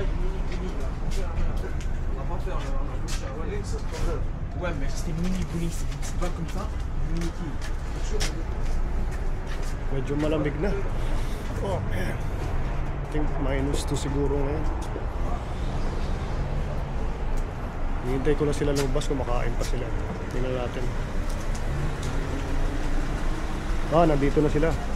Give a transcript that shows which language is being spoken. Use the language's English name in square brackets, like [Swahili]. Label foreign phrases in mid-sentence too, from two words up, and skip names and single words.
[French] Ouais, mais c'était mini bruni, c'est pas comme ça. Mini qui. [Filipino] Medyo malamig na. [English] Oh man. I think [Filipino] -2 siguro ngayon. Hihintay ko na sila lumabas, kumakain pa sila. Tingnan natin. Ah, nandito na sila.